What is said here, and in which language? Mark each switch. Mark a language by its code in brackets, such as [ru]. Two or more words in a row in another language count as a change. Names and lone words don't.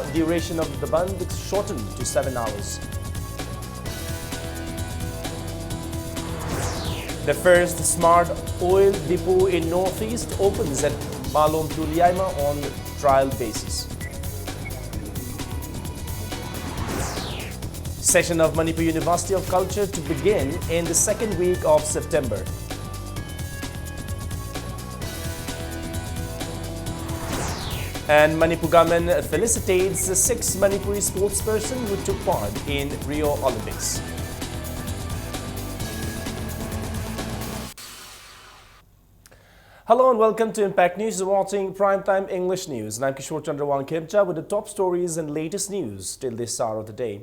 [en] Duration of the Bandh shortened to 7 hours. The first smart oil depot in Northeast opens at Malom Tuliaima on trial basis. Session of Manipur University of Culture to begin in the second week of September. And Manipur government felicitates 6 Manipuri sportspersons who took part in Rio Olympics. Hello and welcome to Impact News. You're watching Primetime English News. And I'm Kishore Chandra Wankemcha with the top stories and latest news till this hour of the day.